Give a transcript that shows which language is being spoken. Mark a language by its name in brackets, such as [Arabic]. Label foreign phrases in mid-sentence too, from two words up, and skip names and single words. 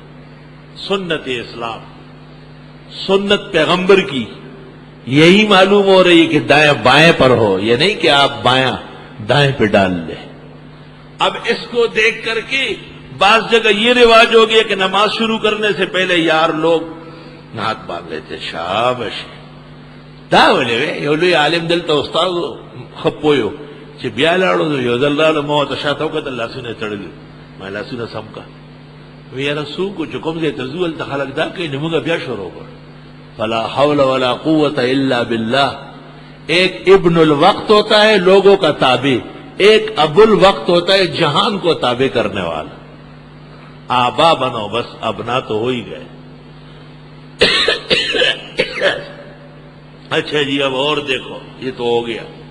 [Urdu] سنت اسلام، سنت پیغمبر کی یہی معلوم ہو رہی ہے کہ دائیں بائیں پر ہو، یہ نہیں کہ آپ بایاں دائیں پہ ڈال لیں۔ اب اس کو دیکھ کر کے بعض جگہ یہ رواج ہو گیا کہ نماز شروع کرنے سے پہلے یار لوگ ہاتھ باندھ لیتے۔ [Pashto] شابش دا ولې یو عالم دلته استاد خپویو چې بیا لاړو یو ځل لاړو ما ته شاته وکتل لاسونه تړلي، ما لاسونه سم کا وی یاره څوک چې کوم ځای ته ځو هلته خلک دا کوي، نو موږ بیا شروع کړ [Arabic] فلا حول ولا قوت الا باللہ۔ [Urdu] ایک ابن الوقت ہوتا ہے لوگوں کا تابع، ایک ابو الوقت ہوتا ہے جہان کو تابع کرنے والا۔ آبا بنو، بس ابنا تو ہو ہی گئے۔ اچھا جی اب اور دیکھو، یہ تو ہو گیا۔